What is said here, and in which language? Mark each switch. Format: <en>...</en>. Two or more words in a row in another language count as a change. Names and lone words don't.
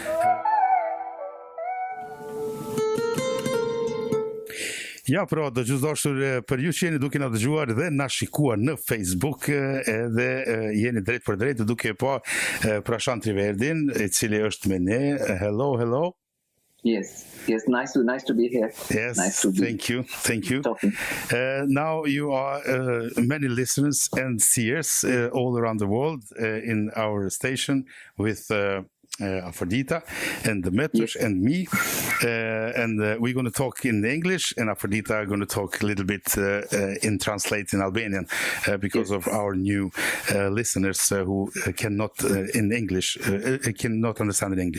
<sq>Ja, pra, dëgjuesdashur, për ju që jeni duke na dëgjuar dhe na shikuar në Facebook, edhe jeni drejt për drejt duke pa Prashant TriVedin, i cili është me ne.</sq> <en>Hello. Yes, nice to be here. Yes, nice to be. Thank you. Now you are many listeners and seers all around the world in our station with Aferdita and the Metush and me, and we're going to talk in English, and Aferdita are going to talk a little bit in translate in Albanian because of our new listeners who cannot in English cannot understand in English.</en>